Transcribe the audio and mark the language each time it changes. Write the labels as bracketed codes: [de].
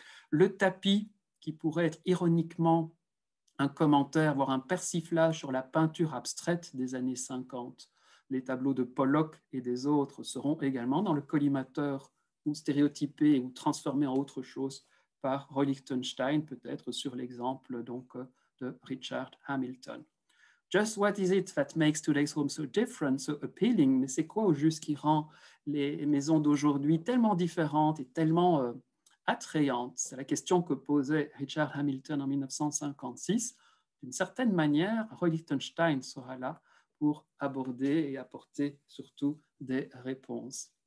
[fr] Le tapis, qui pourrait être ironiquement un commentaire, voire un persiflage sur la peinture abstraite des années 50. Les tableaux de Pollock et des autres seront également dans le collimateur ou stéréotypés ou transformés en autre chose par Roy Lichtenstein, peut-être sur l'exemple donc de Richard Hamilton. [en] Just what is it that makes today's home so different, so appealing? [fr] Mais c'est quoi au juste qui rend les maisons d'aujourd'hui tellement différentes et tellement attrayante? C'est la question que posait Richard Hamilton en 1956. D'une certaine manière, Roy Lichtenstein sera là pour aborder et apporter surtout des réponses.